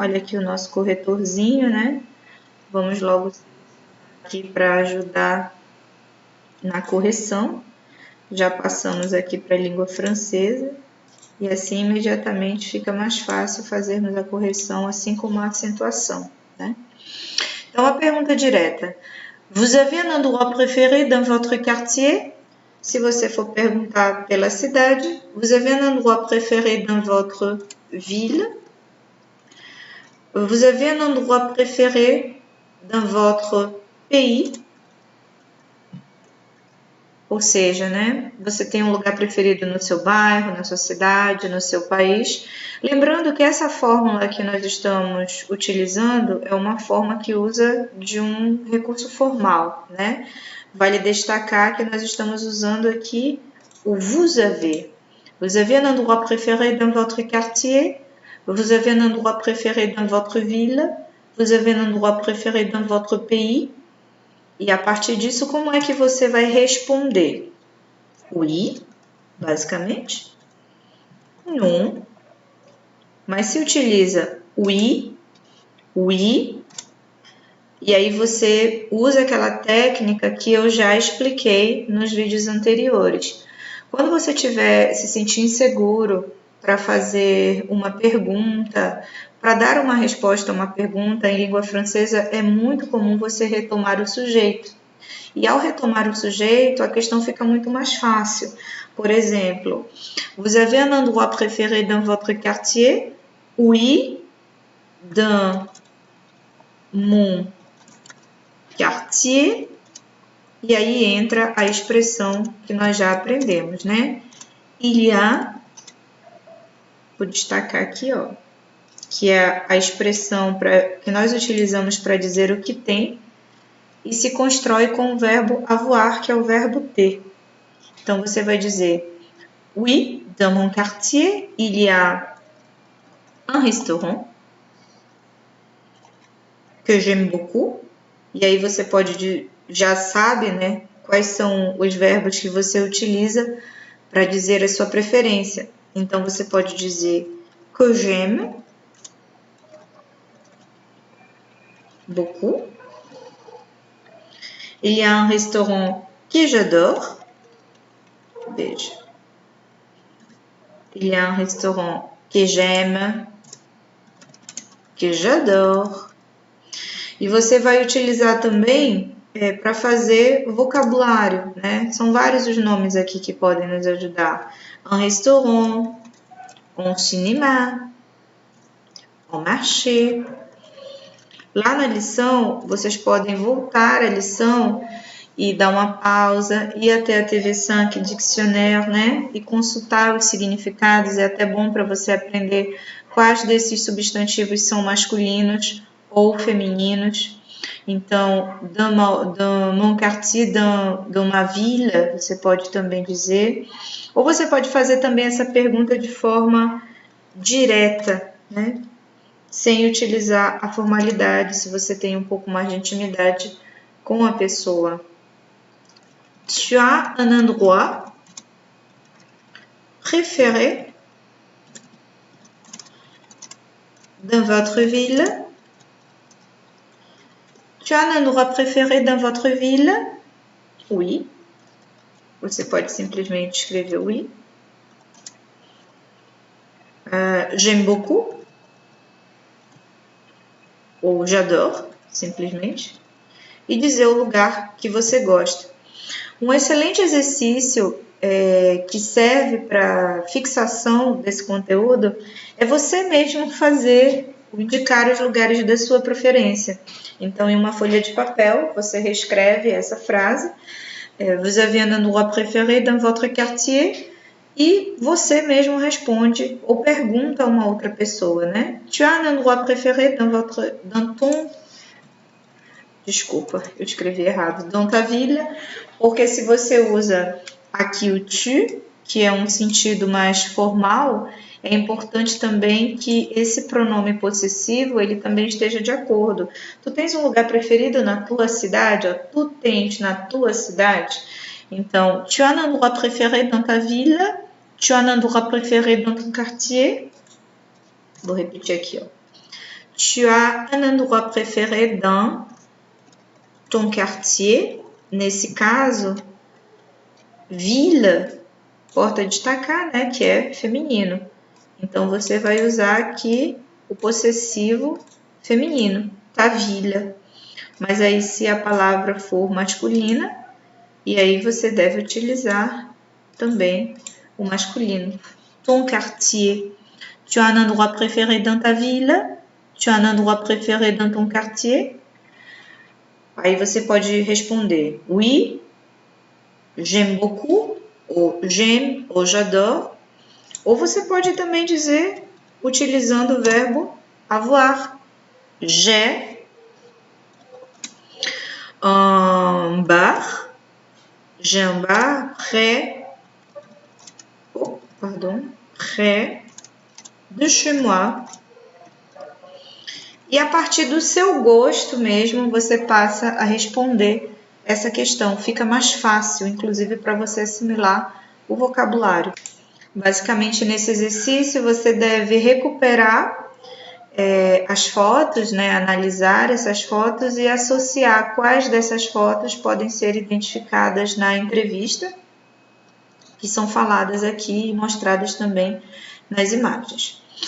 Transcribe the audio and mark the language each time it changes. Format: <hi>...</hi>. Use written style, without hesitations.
<pt>Olha aqui o nosso corretorzinho, né? Vamos logo aqui para ajudar na correção. Já passamos aqui para a língua francesa e assim imediatamente fica mais fácil fazermos a correção, assim como a acentuação, né? Então, a pergunta direta.</pt> <fr>Vous avez un endroit préféré dans votre quartier?</fr> <pt>Se você for perguntar pela cidade,</pt> <fr>vous avez un endroit préféré dans votre ville? Vous avez un endroit préféré dans votre pays?</fr> <pt>Ou seja, né? Você tem um lugar preferido no seu bairro, na sua cidade, no seu país. Lembrando que essa fórmula que nós estamos utilizando é uma forma que usa de um recurso formal, né? Vale destacar que nós estamos usando aqui o vous avez.</pt> <fr>Vous avez un endroit préféré dans votre quartier? Vous avez un endroit préféré dans votre ville? Vous avez un endroit préféré dans votre pays?</fr> <pt>E a partir disso, como é que você vai responder? Oui, basicamente. Non. Mas se utiliza oui, oui, e aí você usa aquela técnica que eu já expliquei nos vídeos anteriores. Quando você estiver se sentindo inseguro para fazer uma pergunta, para dar uma resposta a uma pergunta em língua francesa, é muito comum você retomar o sujeito. E ao retomar o sujeito, a questão fica muito mais fácil. Por exemplo,</pt> <fr>vous avez un endroit préféré dans votre quartier? Oui, dans mon quartier.</fr> <pt>E aí entra a expressão que nós já aprendemos, né? Il y a, vou destacar aqui, ó, que é a expressão que nós utilizamos para dizer o que tem e se constrói com o verbo avoir, que é o verbo ter. Então, você vai dizer,</pt> <fr>oui, dans mon quartier, il y a un restaurant que j'aime beaucoup.</fr> <pt>E aí você pode, já sabe, né, quais são os verbos que você utiliza para dizer a sua preferência. Então, você pode dizer que</pt> <fr>j'aime beaucoup. Il y a un restaurant que j'adore.</fr> <pt>Veja.</pt> <fr>Il y a un restaurant que j'aime, que j'adore.</fr> <pt>E você vai utilizar também para fazer vocabulário, né? São vários os nomes aqui que podem nos ajudar.</pt> <fr>Un restaurant, un cinéma, un marché,</fr> <pt>Lá na lição, vocês podem voltar à lição e dar uma pausa, ir até a TV5 Dictionnaire, né? E consultar os significados. É até bom para você aprender quais desses substantivos são masculinos ou femininos. Então,</pt> <fr>dans mon quartier, dans ma ville,</fr> <pt>você pode também dizer. Ou você pode fazer também essa pergunta de forma direta, né? Sem utilizar a formalidade, se você tem um pouco mais de intimidade com a pessoa.</pt> <fr>Tu as un endroit préféré dans votre ville? Tu as un endroit préféré dans votre ville? Oui.</fr> <pt>Você pode simplesmente escrever oui.</pt> <fr>J'aime beaucoup.</fr> <pt>Ou j'adore, simplesmente. E dizer o lugar que você gosta. Um excelente exercício que serve para fixação desse conteúdo é você mesmo indicar os lugares da sua preferência. Então, em uma folha de papel, você reescreve essa frase. Vous avez un endroit préféré dans votre quartier? E você mesmo responde ou pergunta a uma outra pessoa, né?</pt> <fr>Tu as un endroit préféré dans ton...</fr> <pt>Desculpa, eu escrevi errado.</pt> <fr>Dans ta ville,</fr> <pt>porque se você usa aqui o tu, que é um sentido mais formal, é importante também que esse pronome possessivo ele também esteja de acordo. Tu tens um lugar preferido na tua cidade? Ó, tu tens na tua cidade? Então,</pt> <fr>tu as un endroit préféré dans ta ville? Tu as un endroit préféré dans ton quartier?</fr> <pt>Vou repetir aqui, ó.</pt> <fr>Tu as un endroit préféré dans ton quartier?</fr> <pt>Nesse caso, ville, porta destacar, né, que é feminino. Então, você vai usar aqui o possessivo feminino,</pt> <fr>ta ville.</fr> <pt>Mas aí, se a palavra for masculina, e aí você deve utilizar também o masculino.</pt> <fr>Ton quartier. Tu as un endroit préféré dans ta ville? Tu as un endroit préféré dans ton quartier?</fr> <pt>Aí você pode responder</pt> <fr>oui, j'aime beaucoup, ou j'aime, ou j'adore.</fr> <pt>Ou você pode também dizer, utilizando o verbo avoir.</pt> <fr>J'ai un bar. J'ai un bar près de chez moi.</fr> <pt>E a partir do seu gosto mesmo, você passa a responder essa questão. Fica mais fácil, inclusive, para você assimilar o vocabulário. Basicamente, nesse exercício, você deve recuperar as fotos, né, analisar essas fotos e associar quais dessas fotos podem ser identificadas na entrevista, que são faladas aqui e mostradas também nas imagens.</pt>